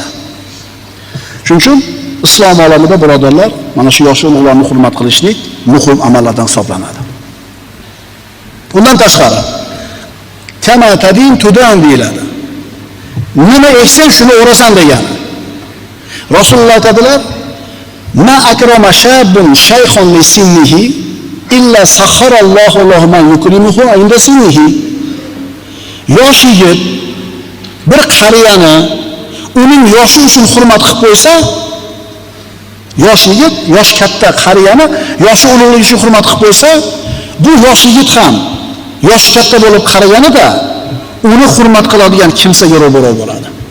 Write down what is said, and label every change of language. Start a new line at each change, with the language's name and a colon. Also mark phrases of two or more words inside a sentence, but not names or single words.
Uzbek: Shuning uchun islom olamida birodarlar, mana shu yosh ulug'larni hurmat qilishlik muhim amallardan hisoblanadi. Bundan tashqari
Arabic: كما تدين تدان
Uzbek: deyiladi. Nima eksang shuni o'rasan degani. Rasululloh aytadilar:
Arabic: "ما أكرم شاب شيخا لسنه إلا سخر الله له من يكرمه عند سنه."
Uzbek: Yosh yigit bir qariyani uning yoshi uchun hurmat qilib qo'ysa, yosh yigit, yosh katta qariyani yoshi ulug'ligi uchun hurmat qilib qo'ysa, bu yosh yigit ham yosh katta bo'lib qaraganida uni hurmat qiladigan kimsaga ro'baro bo'ladi.